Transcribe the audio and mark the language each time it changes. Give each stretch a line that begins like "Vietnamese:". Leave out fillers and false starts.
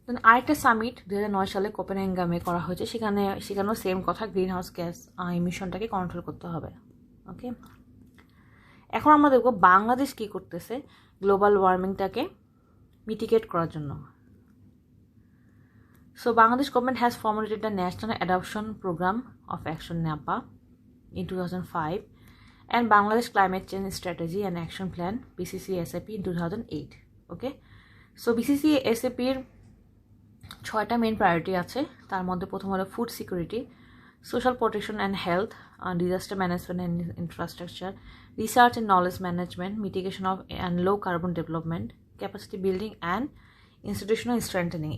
Bangla: আরেকটা সামিট 2009 সালে কোপেনহেগেনে করা হয়েছে, সেখানেও সেম কথা, গ্রিন হাউস গ্যাস এমিশনটাকে কন্ট্রোল করতে হবে। ওকে, এখন আমরা দেখব বাংলাদেশ কী করতেছে গ্লোবাল ওয়ার্মিংটাকে মিটিগেট করার জন্য।
English: So Bangladesh government has formulated the National Adoption Program of Action NAPA in 2005 and Bangladesh Climate Change Strategy and Action Plan BCC-SAP in 2008.
Bangla: Okay, so BCC-SAP এর 6টা মেইন প্রায়োরিটি আছে। তার মধ্যে প্রথম হলো food security, social protection and health, disaster management and infrastructure, research and knowledge management, mitigation of and low carbon development, capacity building and institutional strengthening.